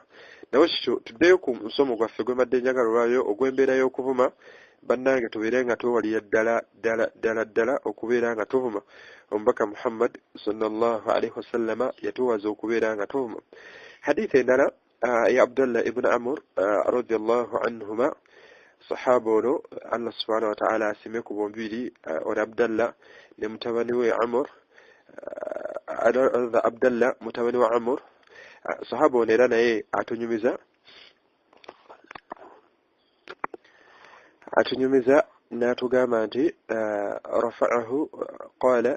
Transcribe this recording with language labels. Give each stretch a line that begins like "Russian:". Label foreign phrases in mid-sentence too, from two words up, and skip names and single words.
Ganda: nawe kikyo tuddeyo ku musomo gwaffe gwe mbadde njagala olwayo ogw'embeera y'okuvuma bannange tubeere nga twewalira ddala okubeera nga tuvuma omubaka Muhammad
Arabic: صلى الله عليه وسلم
Ganda: yatuwaza okubeera nga tuvuma. hadith endala ya Abdullah ibn Amr
Arabic: رضي الله عنهما
Ganda: sahaba ono Allah
Arabic: سبحانه وتعالى
Ganda: asime ku bombiri ono Abdullah ne mutabani we Amr Abdullah mutabani wa Amr sahaba ono era naye atunyumiza n'atugamba nti
Arabic: رفعه قال